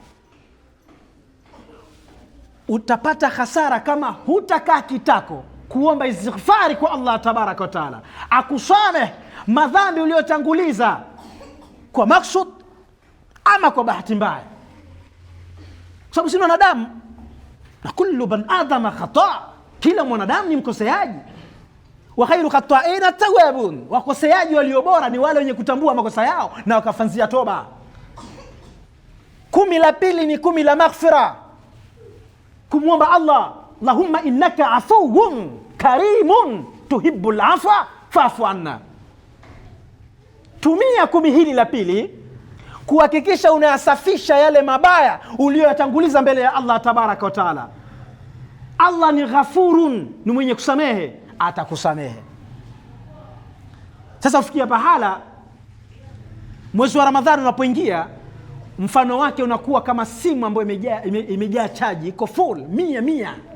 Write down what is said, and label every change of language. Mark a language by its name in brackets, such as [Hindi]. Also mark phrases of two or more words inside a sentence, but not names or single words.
[Swahili] Utapata hasara kama hutakaa kitako kuomba istighfari kwa [Arabic] الله تبارك وتعالى [Swahili] akusamehe madhambi uliyotanguliza kwa maksud ama kwa bahati mbaya, sababu sisi wanadamu, na [Arabic] كل بني آدم خطاء, [Swahili] kila mwanadamu ni mkoseaji. [Arabic] وخير الخطائين التوابون, [Swahili] wakoseaji walio bora ni wale wenye kutambua makosa yao na wakafanzia toba. 10 la pili ni 10 la maghfira, kumwomba Allah, [Arabic] اللهم إنك عفو كريم تحب العفو فاعف عنا. [Swahili] Tumia 10 hili la pili kuhakikisha unayasafisha yale mabaya uliyoyatanguliza mbele ya [Arabic] الله تبارك وتعالى. [Swahili] Allah ni ghafurun, ni mwenye kusamehe, atakusamehe. Sasa ufikia pahala mwezi wa Ramadhani unapoingia, mfano wake unakuwa kama simu ambayo imejaa chaji, iko full 100.